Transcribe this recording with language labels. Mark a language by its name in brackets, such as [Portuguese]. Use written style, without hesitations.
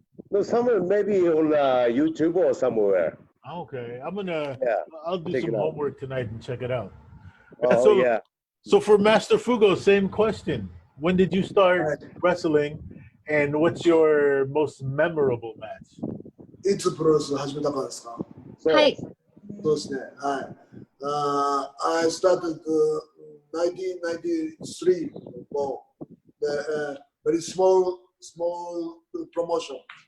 [English] No, somewhere maybe on YouTube or somewhere. Okay, I'll do some homework tonight and check it out. Oh, So for Master Fugo, same question. When did you start wrestling, and what's your most memorable match? [Japanese] いつプロレス始めたかですか？はい。そうですね。はい。 [English] I started 1993 the very small promotion.